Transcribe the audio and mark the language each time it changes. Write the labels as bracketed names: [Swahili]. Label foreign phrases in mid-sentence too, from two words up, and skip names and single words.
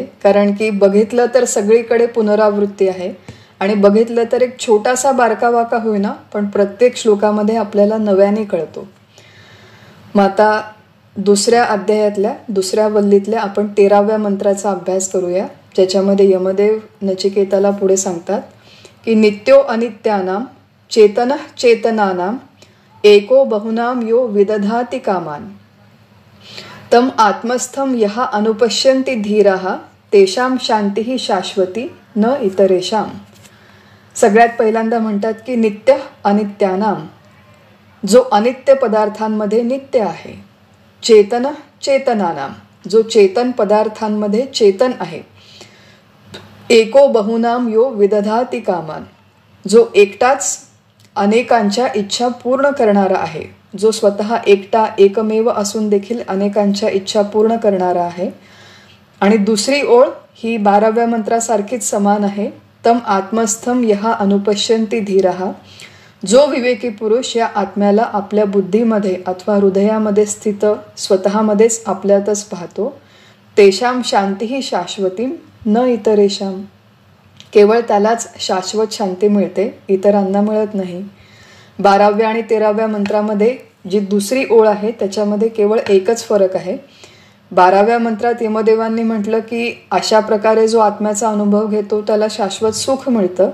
[Marathi] कारण की बघितलं तर सगळीकडे पुनरावृत्ती आहे आणि बघितलं तर एक छोटासा बारका वाका होईना पण प्रत्येक श्लोकामध्ये आपल्याला नव्याने कळतो. मग आता दुसऱ्या अध्यायातल्या दुसऱ्या वल्लीतल्या आपण 13व्या मंत्राचा अभ्यास करूया, ज्याच्यामध्ये यमदेव नचिकेताला पुढे सांगतात की [Sanskrit] नित्यो अनित्यानाम चेतन चेतनानाम एको बहुनाम यो विदधाति कामान तम आत्मस्थम यहा अनुपश्यन्ति धीराः तेषां शांतिः शाश्वती न इतरेषाम. [Marathi] सगळ्यात पहिल्यांदा म्हणतात की [Sanskrit] नित्य अनित्यानाम, [Marathi] जो अनित्य पदार्थांमध्ये नित्य आहे. [Sanskrit] चेतन चेतनानाम, [Marathi] जो चेतन पदार्थांमध्ये चेतन आहे. [Sanskrit] एको बहुनाम यो विदधाति कामान, [Marathi] जो एकटाच अनेकांच्या इच्छा पूर्ण करणारा आहे. जो स्वतः एकटा एकमेव असून देखील अनेकांच्या इच्छा पूर्ण करणारा आहे. आणि दुसरी ओळ ही 12व्या मंत्रासारखीच समान आहे. [Sanskrit] तम आत्मस्थम यहा अनुपश्यन्ति धीरः, [Marathi] जो विवेकी पुरुष या आत्म्याला आपल्या बुद्धीमध्ये अथवा हृदयामध्ये स्थित स्वतःमध्येच आपल्यातच पाहतो. [Sanskrit] तेषां शांतीही शाश्वती न इतरेषाम, [Marathi] केवळ त्यालाच शाश्वत शांती मिळते, इतरांना मिळत नाही. 12व्या आणि 13व्या मंत्रामध्ये जी दुसरी ओळ आहे त्याच्यामध्ये केवळ एकच फरक आहे. 12व्या मंत्रात यमदेवांनी म्हटलं की अशा प्रकारे जो आत्म्याचा अनुभव घेतो त्याला शाश्वत सुख मिळतं.